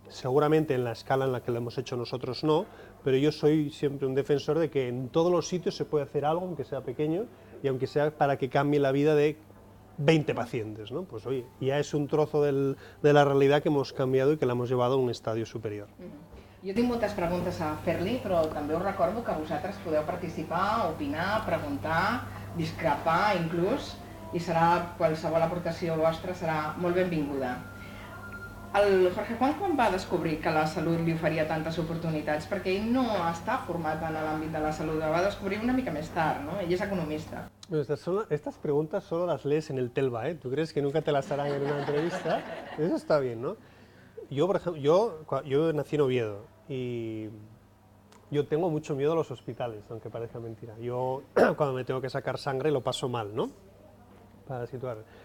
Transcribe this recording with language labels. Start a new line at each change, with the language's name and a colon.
Spanish: Seguramente en la escala en la que lo hemos hecho nosotros no, pero yo soy siempre un defensor de que en todos los sitios se puede hacer algo, aunque sea pequeño, y aunque sea para que cambie la vida de 20 pacientes, ¿no? Pues oye, ya es un trozo de la realidad que hemos cambiado y que la hemos llevado a un estadio superior.
Catalan: Jo tinc moltes preguntes a fer-li, però també us recordo que vosaltres podeu participar, opinar, preguntar, discrepar inclús, i qualsevol aportació vostra serà molt benvinguda. El Jorge Juan quan va descobrir que la salut li oferia tantes oportunitats? Perquè ell no està format en l'àmbit de la salut, ho va descobrir una mica més tard, ¿no? Ell és economista.
Spanish: Estas preguntas solo las lees en el Telva, ¿eh? ¿Tú crees que nunca te las harán en una entrevista? Eso está bien, ¿no? Yo, por ejemplo, yo nací en Oviedo y yo tengo mucho miedo a los hospitales, aunque parezca mentira. Yo cuando me tengo que sacar sangre lo paso mal, ¿no? Para situar.